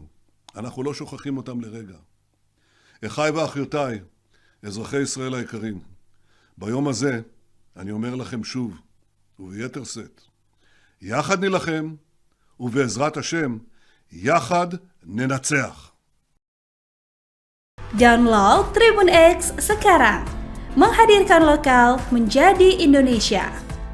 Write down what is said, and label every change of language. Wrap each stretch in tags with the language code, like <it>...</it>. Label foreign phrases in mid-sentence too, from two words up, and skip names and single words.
<he>אנחנו לא שוכחים אותם לרגע. אחיי ואחיותיי, אזרחי ישראל היקרים, ביום הזה אני אומר לכם שוב, וביתר שאת, יחד נילחם, ובעזרת השם, יחד ננצח.</he> <id>Download Tribun X sekarang, menghadirkan lokal menjadi Indonesia.</id>